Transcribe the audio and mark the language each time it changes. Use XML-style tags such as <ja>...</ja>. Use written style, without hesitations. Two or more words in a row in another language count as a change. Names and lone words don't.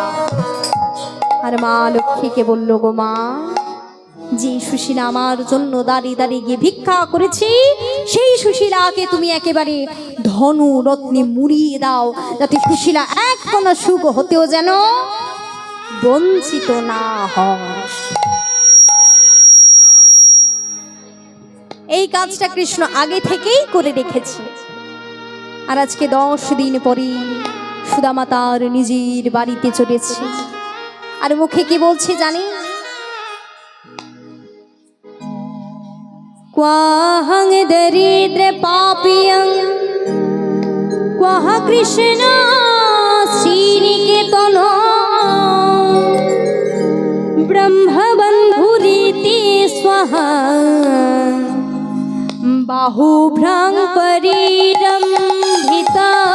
<bn>আর মা লক্ষ্মীকে বলল, গো মা, যে সুশীলা আমার জন্য দাঁড়িয়ে দাঁড়িয়ে গিয়ে ভিক্ষা করেছে, সেই সুশীলাকে তুমি একেবারে ধন রত্নে মুড়িয়ে দাও, যাতে সুশীলা এক কোনো সুখ হতেও যেন বঞ্চিত না হয়। এই কাজটা কৃষ্ণ আগে থেকেই করে রেখেছে। আর আজকে 10 দিন পরে সুদামা তার নিজের বাড়িতে চলেছে। আর মুখে কি বলছে জানি?</bn> <sa>क्वाहं दरिद्र पापियं क्वाह कृष्ण श्रीनिकेतन ब्रह्मबन्धुरीति स्वः बाहुभ्रां परिरम्भिता।</sa>